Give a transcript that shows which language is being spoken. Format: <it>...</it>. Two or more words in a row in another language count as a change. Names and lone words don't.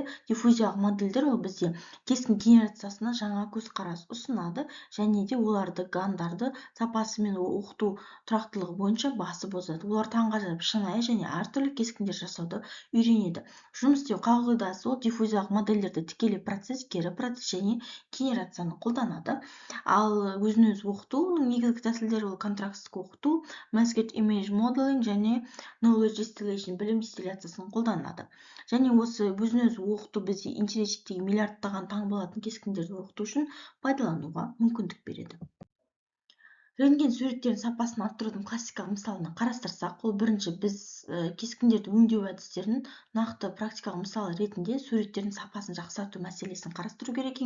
<kk>Диффузиялық модельдер ол бізде кескін генерациясына жаңа көзқарас ұсынады және де оларды гандарды сапасы мен оқыту тұрақтылығы бойынша басып озады. Олар таңғажайып шынайы және әртүрлі кескіндер жасауды үйренеді. Жұмыс істеу қағидасы ол диффузиялық модельдерді тікелей процесс, кері процесс және генерацияны қолданады. Ал өзін-өзі оқытудың негізгі тәсілдері ол контрастық оқыту,</kk> <en>masked image modeling және knowledge distillation</en> <kk>білім дистилляциясын қолданады. Және осы өзін-өзі оқыту бізде интернеттегі миллиардтаған таңбалатын кескіндерді оқыту үшін пайдалануға мүмкіндік береді. рентген суреттерінің сапасын арттырудың классикалық мысалын қарастырсақ, ол бірінші біз кескіндерді өңдеу әдістерін нақты практикалық мысал ретінде суреттердің сапасын жақсарту мәселесін қарастыру керек.</kk>